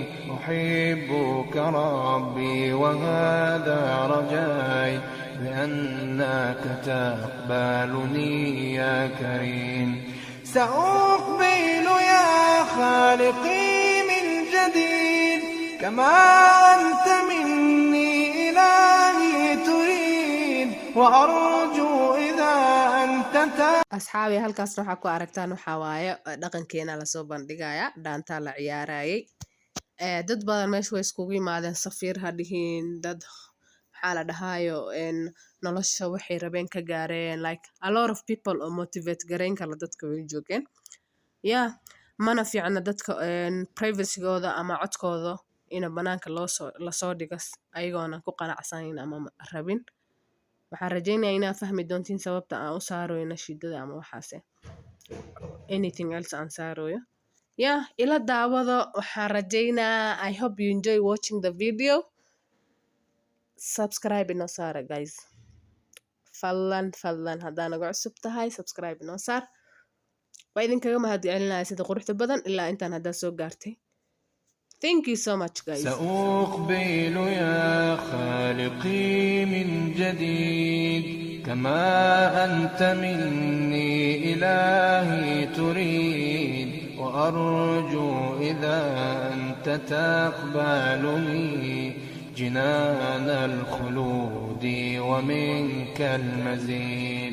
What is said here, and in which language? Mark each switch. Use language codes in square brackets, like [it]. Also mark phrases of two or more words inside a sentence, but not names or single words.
[ar] أحبك ربي وهذا رجاي بأنك تقبلني يا كريم سأقبل يا خالقي من جديد كما أنت مني إلهي تريد وأرجو إذا أنت [so] asxaabi halkaas waxa ku aragtaan waxa waaye dhaqankeena la soo bandhigaya dhaanta la ciyaarayay dad badan meesha way iskugu yimaadeen safiir hadhiin dad maxaa la dhahayo nolosha waxay rabeen ka gaareen [en] like a lot of people [so] oo motivate gareyn kala dadka way joogeen mana fiicna dadka privacy-gooda ama codkooda in banaanka la soo dhigo ayagoona ku qanacsanayn ama rabin waxaan rajeynayaa inaad fahmi doontiin sababta aan u saarayo nashiidada ama waxaas [en] anything else [so] aan saarayo ila daawado waxaan rajeynaa [en] I hope you enjoy watching the video [so] subscribe inoo saara guys, fadlan haddaa nagu cusub tahay subscribe inoo saar. waa idinkaga mahadcelinaya sida quruxda badan ilaa intaan haddaa soo gaartay. [en] Thank you so much guys. [ar] سأقبل يا خالقي من جديد كما أنت مني إلهي تريد، وأرجو إذا أنت تقبلني جنان الخلود ومنك المزيد.